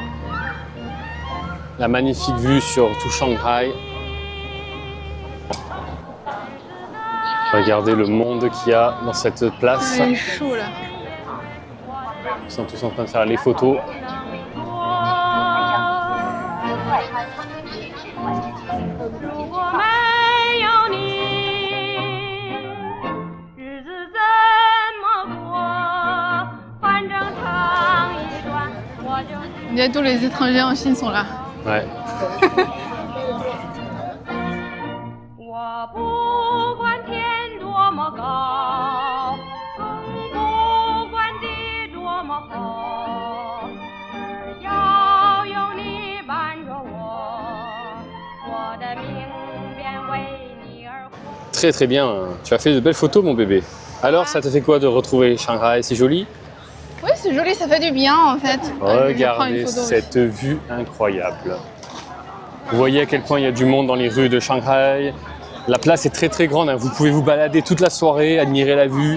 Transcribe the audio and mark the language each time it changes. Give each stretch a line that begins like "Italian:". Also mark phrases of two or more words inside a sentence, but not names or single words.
French: La magnifique vue sur tout Shanghai. Regardez le monde qu'il y a dans cette place. Il est chaud là. Ils sont tous en train de faire les photos.
Chinese: 如果没有你，日子怎么过？反正唱一段，我就。
French: On dirait tous les étrangers en Chine sont là. Ouais.
Chinese: 我不管天多么高，更不管地多么厚，只要有你伴着我，我的命便为你而活。
French: Très très bien. Tu as fait de belles photos mon bébé. Alors ça te fait quoi de retrouver Shanghai? C'est joli? Oui, c'est joli, ça fait du bien en fait. Je prends une Regardez photo aussi. cette vue incroyable. Vous voyez à quel point il y a du monde dans les rues de Shanghai. La place est très très grande, hein. Vous pouvez vous balader toute la soirée, admirer la vue.